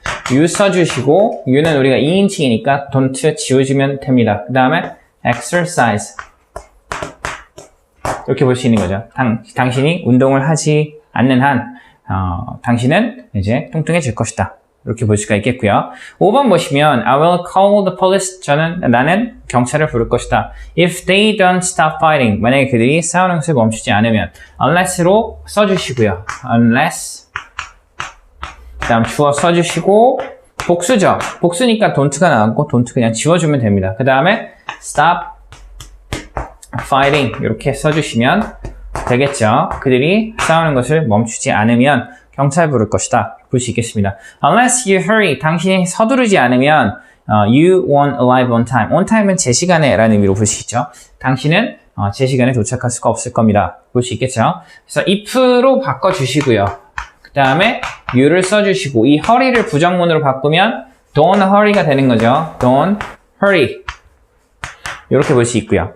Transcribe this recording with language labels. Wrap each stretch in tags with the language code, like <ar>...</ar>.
<ko>You 써주시고 You는 우리가 2인칭이니까 don't 지워주면 됩니다. 그 다음에 exercise 이렇게 볼 수 있는 거죠. 당신이 운동을 하지 않는 한 당신은 이제 뚱뚱해질 것이다. 이렇게 볼 수가 있겠고요. 5번 보시면</ko> <en>I will call the police.</en> <ko>나는 경찰을 부를 것이다.</ko> <en>If they don't stop fighting.</en> <ko>만약에 그들이 싸우는 것을 멈추지 않으면 unless로 써주시고요. unless 그 다음 주어 써주시고 복수죠. 복수니까 don't가 나왔고 don't 그냥 지워주면 됩니다. 그 다음에</ko> <en>stop fighting</en> <ko>이렇게 써주시면 되겠죠. 그들이 싸우는 것을 멈추지 않으면 경찰 부를 것이다. 볼 수 있겠습니다.</ko> <en>Unless you hurry,</en> <ko>당신이 서두르지 않으면</ko> <en>you won't arrive on time. on time</en> <ko>은 제 시간에 라는 의미로 볼 수 있죠. 당신은 제 시간에 도착할 수가 없을 겁니다. 볼 수 있겠죠. 그래서 if로 바꿔주시고요. 그 다음에 you를 써주시고 이 hurry를 부정문으로 바꾸면</ko> <en>don't hurry</en> <ko>가 되는 거죠.</ko> <en>don't hurry</en> <ko>이렇게 볼 수 있고요.</ko>